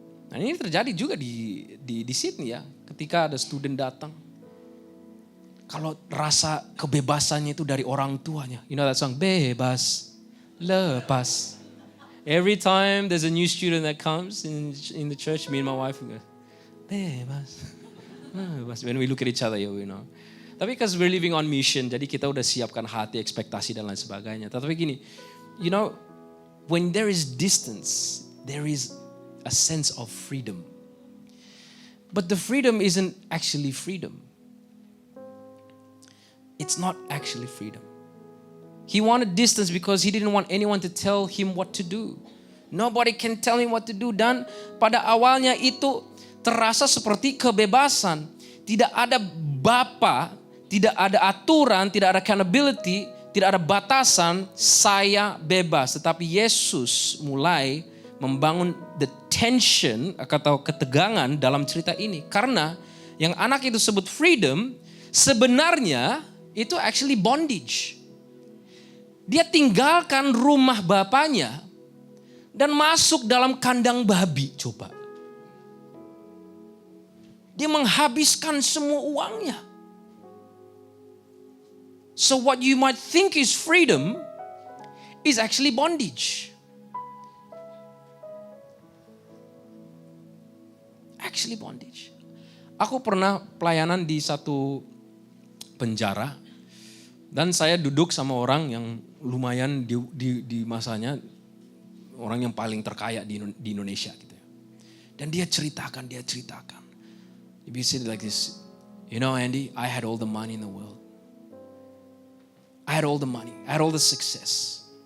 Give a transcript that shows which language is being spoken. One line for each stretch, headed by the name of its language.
Indonesian: Nah, ini terjadi juga di Sydney ya, ketika ada student datang. Kalau rasa kebebasannya itu dari orang tuanya.
English: You know that song,
Indonesian: bebas, lepas.
English: Every time there's a new student that comes in the church, me and my wife go,
Indonesian: bebas, bebas.
English: When we look at each other, you know. Tapi because we're living on mission,
Indonesian: jadi kita udah siapkan hati, ekspektasi dan lain sebagainya. Tapi gini,
English: you know, when there is distance, there is a sense of freedom. But the freedom isn't actually freedom. It's not actually freedom. He wanted distance because he didn't want anyone to tell him what to do. Nobody can tell him what to do.
Indonesian: Dan pada awalnya itu terasa seperti kebebasan. Tidak ada bapa, tidak ada aturan, tidak ada accountability, tidak ada batasan, saya bebas. Tetapi Yesus mulai membangun
English: the tension
Indonesian: atau ketegangan dalam cerita ini. Karena yang anak itu sebut freedom, sebenarnya itu
English: actually bondage.
Indonesian: Dia tinggalkan rumah bapaknya dan masuk dalam kandang babi, coba. Dia menghabiskan semua uangnya.
English: So what you might think is freedom is actually bondage. Actually bondage.
Indonesian: Aku pernah pelayanan di satu penjara dan saya duduk sama orang yang lumayan di masanya orang yang paling terkaya di Indonesia gitu. Dan dia ceritakan.
English: He said like this, you know Andy, I had all the money in the world. I had all the money, I had all the success.